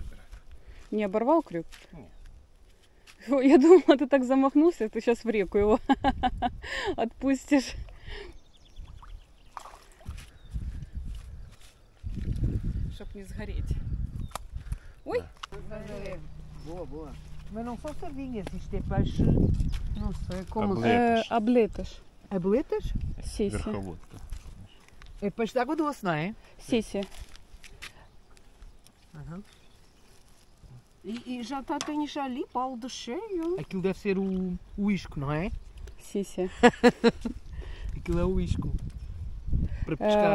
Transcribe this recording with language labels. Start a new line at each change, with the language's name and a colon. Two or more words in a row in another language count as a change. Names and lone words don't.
Russian: Не оборвал крюк? Нет. Ой, я думала, ты так замахнулся, ты сейчас в реку его отпустишь. Чтоб не сгореть. Ой!
Portuguese: Boa, boa. Mas não são sardinhas, isto é peixe. Não sei como.
Russian: Облетыш. Облетыш.
Portuguese: Abletas? Сиси.
Russian: Верховодка.
Portuguese: É peixe de água doce, não é? Сиси. Aham. E já tens ali balde cheio. Aquilo deve ser o isco, não é? Сиси. Aquilo é o isco. Para pescar.